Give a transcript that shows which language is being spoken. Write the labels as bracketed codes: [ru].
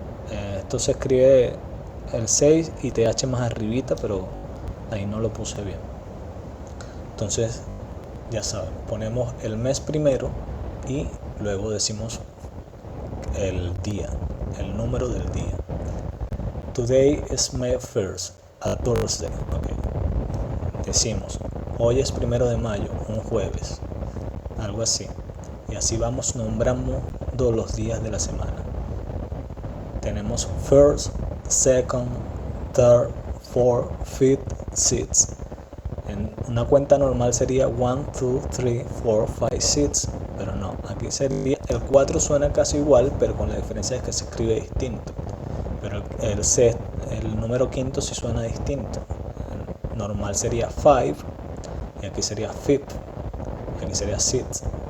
[es] Esto se escribe el 6 y TH más arribita, pero ahí no lo puse bien. Entonces ya saben, ponemos el mes primero y luego decimos el día, el número del día. [en] Today is May 1st, a Thursday. Okay. [es] Decimos, hoy es 1 de mayo, un jueves, algo así. Y así vamos nombrando los días de la semana. Tenemos [en] first, second, third, fourth, fifth, sixth. [es] En una cuenta normal sería 1, 2, 3, 4, 5, 6, pero no, aquí sería, el 4 suena casi igual, pero con la diferencia es que se escribe distinto. Pero el número quinto sí suena distinto. Normal sería 5 y aquí sería fifth y aquí sería sixth.